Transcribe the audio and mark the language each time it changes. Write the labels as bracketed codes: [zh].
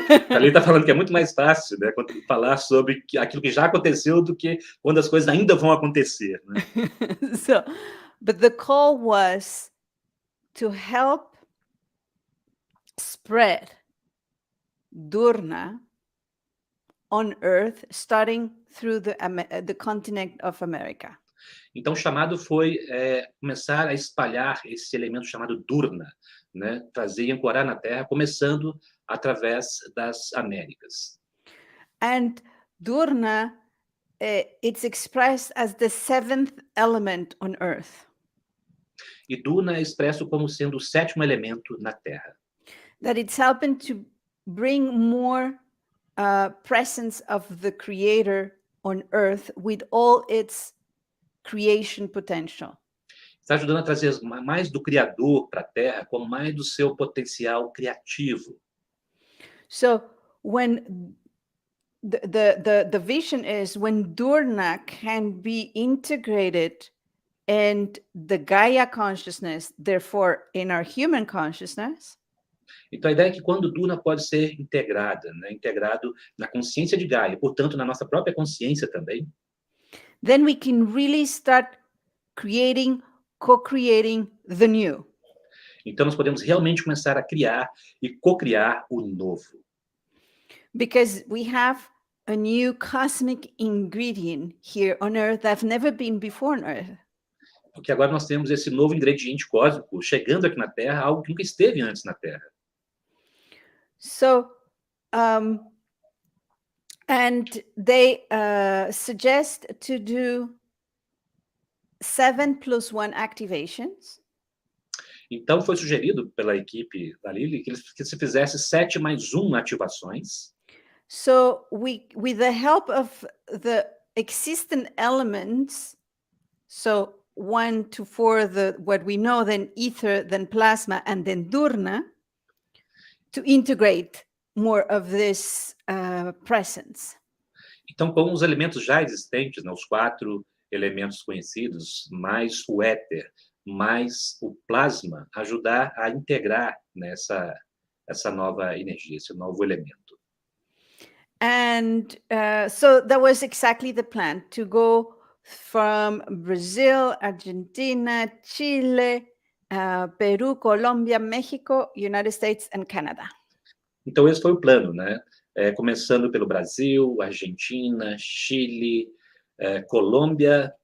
[pt] A Lilly está falando que é muito mais fácil, né, falar sobre aquilo que já aconteceu do que quando as coisas ainda vão acontecer, né? [en] But the call was to help spread dUr-Rna on Earth, starting through the continent of America. [pt] Então, o chamado foi começar a espalhar esse elemento chamado dUr-Rna, né? Trazer e ancorar na Terra, começando através das Américas. [en] And dUr-Rna, it's expressed as the seventh element on Earth. [pt] E dUr-Rna é expresso como sendo o sétimo elemento na Terra. [en] That it's helping to bring more presence of the Creator on Earth with all its creation potential. [pt] Está ajudando a trazer mais do Criador para a Terra, com mais do seu potencial criativo. [en] So when the vision is when dUr-Rna can be integrated in the Gaia consciousness, therefore in our human consciousness. [pt] Então, a ideia é que quando dUr-Rna pode ser integrada, né, integrado na consciência de Gaia, portanto, na nossa própria consciência também, [en] then we can really start co-creating the new. [pt] então nós podemos realmente começar a criar e co-criar o novo. [en] Because we have a new cosmic ingredient here on Earth that's never been before on Earth. [pt] Porque agora nós temos esse novo ingrediente cósmico chegando aqui na Terra, algo que nunca esteve antes na Terra. [en] So, and they suggest to do 7+1 activations. [pt] Então, foi sugerido pela equipe da Lilly que se fizesse 7+1 ativações. [en] So, with the help of the existing elements, so 1 to 4, what we know, then ether, then plasma, and then dUr-Rna, to integrate more of this presence. [pt] Então, com os elementos já existentes, né, os 4 elementos conhecidos, mais o éter, mais o plasma, ajudar a integrar, né, essa nova energia, esse novo elemento. [en] And so that was exactly the plan, to go from Brazil, Argentina, Chile, Peru, Colombia, Mexico, United States, and Canada. [pt] Então, esse foi o plano, né? Começando pelo Brasil, Argentina, Chile, Colômbia,